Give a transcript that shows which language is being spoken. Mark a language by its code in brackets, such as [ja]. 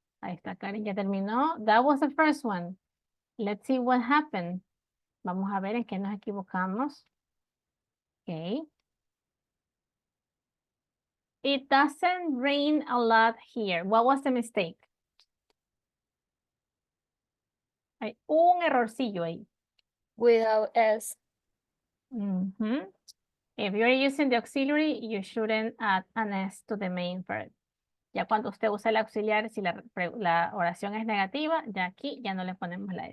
[es] Ahí está, Karen ya terminó. [en] That was the first one. Let's see what happened. [es] Vamos a ver en qué nos equivocamos. Okay. [en] It doesn't rain a lot here. What was the mistake? Hay un errorcillo ahí. Without S. If you're using the auxiliary, you shouldn't add an S to the main verb. [es] Ya cuando usted usa el auxiliar, si la oración es negativa, ya aquí ya no le ponemos la S.